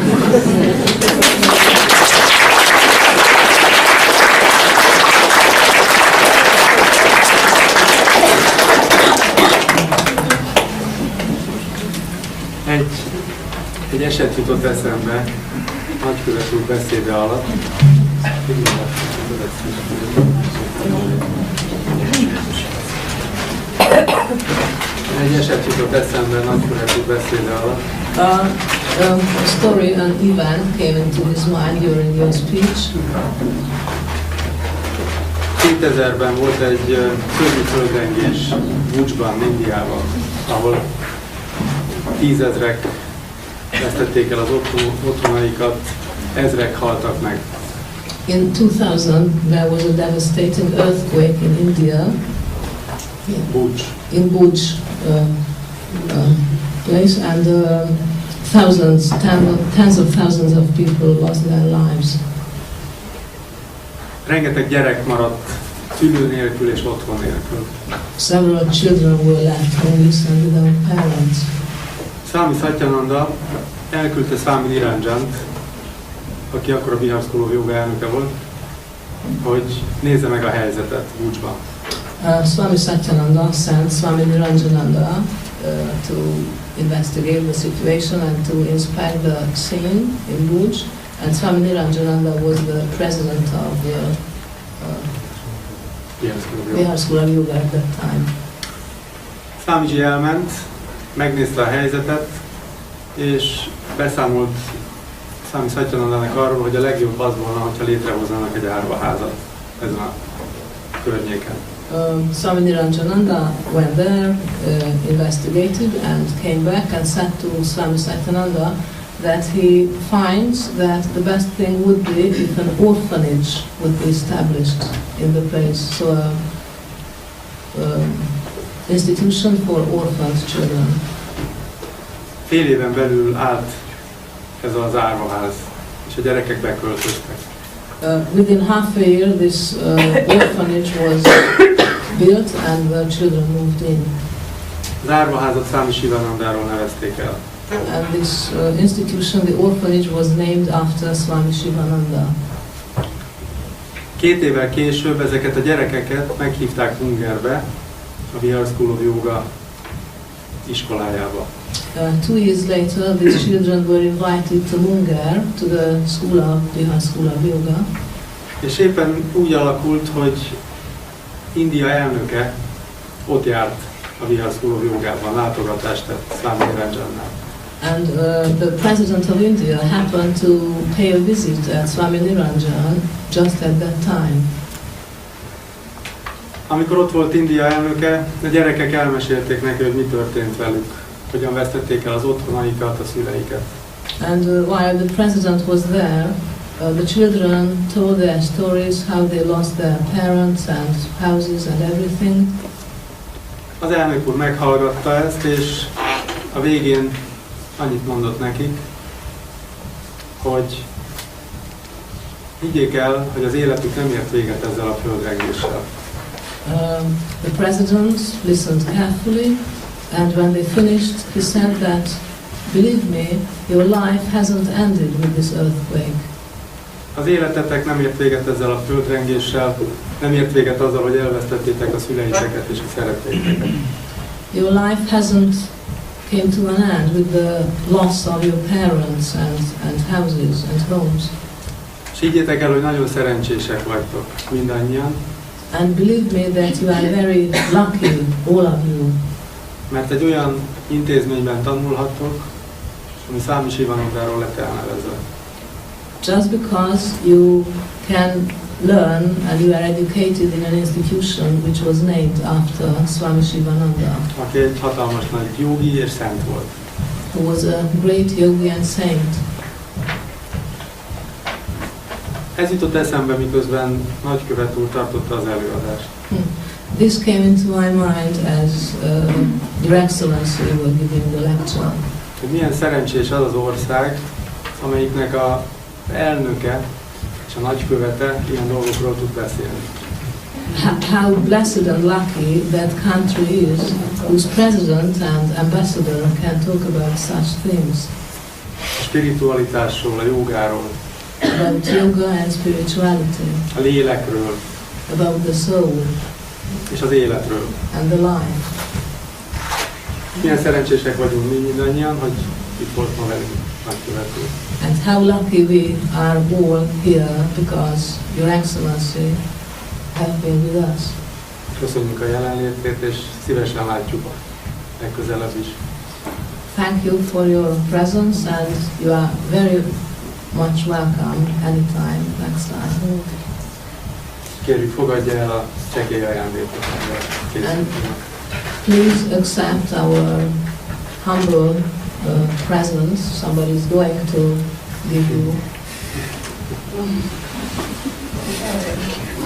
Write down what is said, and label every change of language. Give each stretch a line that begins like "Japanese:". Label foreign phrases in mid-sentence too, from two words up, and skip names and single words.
Hungarian: Egy eset jutott eszembe nagykövet úr beszéde alatt. Egy eset jutott eszembe nagykövet úr beszéde alatt.
English: A story, an event came into his mind during your speech.
Hungarian: 2000-ben volt egy szörnyű földrengés Bucsban, Indiában, ahol 10 000-ek vesztették el az otthonaikat, ezrek haltak meg.
English: In 2000, there was a devastating earthquake in India. Bucs. In Buch place, and tens of thousands of people lost their lives.
Hungarian: Rengeteg gyerek maradt szülő nélkül és otthon nélkül.
English: Several children were left homeless and without parents.
Hungarian: Swami Satyananda elküldte Swami Niranjant, aki akkor a Bihar School of Yoga elnöke volt, hogy nézze meg a helyzetet Bucsban.
English: Swami Satyananda sent Swami Niranjananda to investigate the situation and to inspect the scene in Buch. And Swami Niranjananda was the president of the Bihar School of Yoga at that time.
Hungarian: Swamiji elment, megnézte a helyzetet, és beszámolt Swami Satyanandának arról, hogy a legjobb az volna, hogyha létrehoznának egy árvaházat ezen a környéken.
English: Swami Niranjananda went there, investigated, and came back and said to Swami Satyananda that he finds that the best thing would be if an orphanage would be established in the place, so an institution for orphaned children.
Hungarian: Fél éven belül állt ez az árvaház, és a gyerekek beköltöztek.
English: Within half a year, this orphanage was built and the children moved in.
Hungarian: Az árvaházat Swami Shivanandáról nevezték el.
English: And this institution, the orphanage, was named after Swami Shivananda.
Hungarian: 2 évvel később ezeket a gyerekeket meghívták Hungerbe, a Bihar School of Yoga iskolájába.
English: 2 years later, these children were invited to Munger, to the Bihar School of Yoga.
Hungarian: És éppen úgy alakult, hogy India elnöke ott járt a Bihar School of Yogában, látogatást tett Swami Niranjannál.
English: And the president of India happened to pay a visit at Swami Niranjan just at that time.
Hungarian: Amikor ott volt India elnöke, a gyerekek elmesélték neki, hogy mi történt velük, hogyan vesztették el az otthonaikat, a szüleiket.
English: And while the president was there, the children told their stories, how they lost their parents and houses and everything.
Hungarian: Az elnök úr meghallgatta ezt, és a végén annyit mondott nekik, hogy higgyék el, hogy az életük nem ért véget ezzel a földrengéssel.
English: The president listened carefully, and when they finished, he said that, believe me, your life hasn't ended with this earthquake.
Hungarian: Az életetek nem ért véget ezzel a földrengéssel, nem ért véget azzal, hogy elvesztettétek a szüleiteket és a szeretteiteket.
English: Your life hasn't came to an end with the loss of your parents and houses and homes.
Hungarian: És higgyétek el, hogy nagyon szerencsések vagytok mindannyian.
English: And believe me that you are very lucky, all of you.
Hungarian: Mert egy olyan intézményben tanulhattok, ami Swami Shivanandáról lett elnevezve.
English: Just because you can learn and you are educated in an institution which was named after Swami Shivananda,
Hungarian: aki egy hatalmas nagy jogi és szent volt.
English: who was a great yogi and saint.
Hungarian: Ez jutott eszembe, miközben nagykövet úr tartotta az előadást.
English: This came into my mind as Your Excellency was giving the lecture.
Hungarian: Hogy milyen szerencsés az az ország, amelyiknek az elnöke és a nagykövete ilyen dolgokról tud beszélni.
English: How blessed and lucky that country is, whose president and ambassador can talk about such things.
Hungarian: A spiritualitásról, a jogáról,
English: about yoga and spirituality,
Hungarian: a lélekről
English: about the soul
Hungarian: és az életről.
English: and the life.
Hungarian: Milyen szerencsések vagyunk mi mindannyian, hogy itt volt ma velünk nagykövet úr.
English: And how lucky we are all here because Your Excellency have been with us.
Hungarian: Köszönjük a jelenlétét, és szívesen látjuk legközelebb is.
English: Thank you for your presence and you are very much welcome anytime next time.
Hungarian: Kérjük, fogadja el a csekély ajándékot.
English: Please accept our humble presence. Somebody is going to give you.